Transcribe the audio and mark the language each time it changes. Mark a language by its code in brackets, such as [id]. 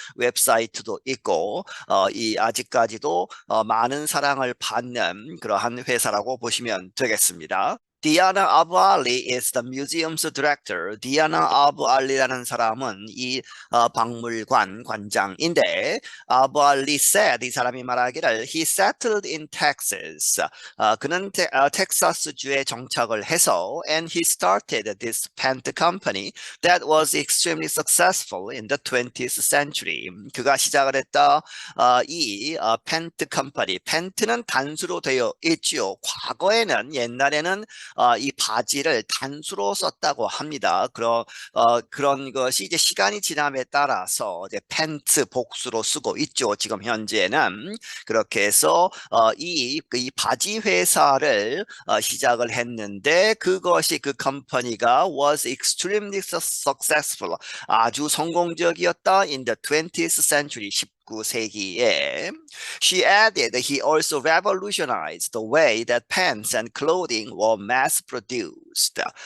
[ko] 웹사이트도 있고 이 아직까지도 많은 사랑을 받는 그러한 회사라고 보시면 되겠습니다. Diana Abu Ali is the museum's director. Diana Abu Ali라는 사람은 이 박물관 관장인데 [en] Abu Ali said [ko] 이 사람이 말하기를 [en] he settled in Texas. [ko] 그는 텍사스주에 정착을 해서 [en] and he started this paint company that was extremely successful in the 20th century. [ko] 그가 시작을 했다. 이 펜트 컴퍼니, 펜트는 단수로 되어 있지요. 과거에는 옛날에는 이 바지를 단수로 썼다고 합니다. 그런 것이 이제 시간이 지남에 따라서 이제 펜트 복수로 쓰고 있죠. 지금 현재는 그렇게 해서 이 바지 회사를 시작을 했는데 그것이 그 컴퍼니가 [en] was extremely successful [ko] 아주 성공적이었다 [en] in the 20th century [ko] 19세기에 [en] she added he also revolutionized the way that pants and clothing were mass produced.